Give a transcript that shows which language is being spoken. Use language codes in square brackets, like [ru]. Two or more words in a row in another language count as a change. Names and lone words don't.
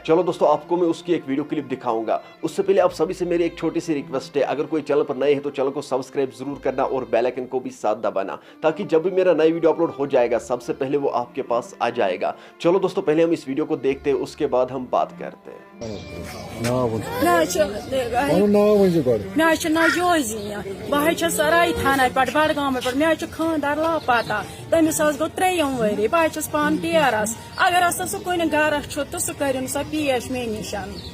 [ur] چلو دوستوں آپ کو میں اس کی ایک ویڈیو کلپ دکھاؤں گا. اس سے پہلے آپ سبھی سے میری ایک چھوٹی سی ریکویسٹ ہے، اگر کوئی چینل پر نئے ہیں تو چینل کو سبسکرائب ضرور کرنا اور [en] bell icon [ur] کو بھی ساتھ دبانا، تاکہ جب بھی میرا نئی ویڈیو اپلوڈ ہو جائے گا سب سے پہلے وہ آپ کے پاس آ جائے گا. چلو دوستوں پہلے ہم اس ویڈیو کو دیکھتے ہیں، اس کے بعد ہم بات کرتے ہیں. [ks] مے جوزیہ بہ چھس سرائی تھانہ پہ بڈگام پہ مے خاندار لاپتہ تمس گو 3 ؤری بہ چھس پان ڈیرس اگر ہسا سہ کُنہِ گرس چھُ تہٕ سُہ کٔرِن سا پیش مے نِشن.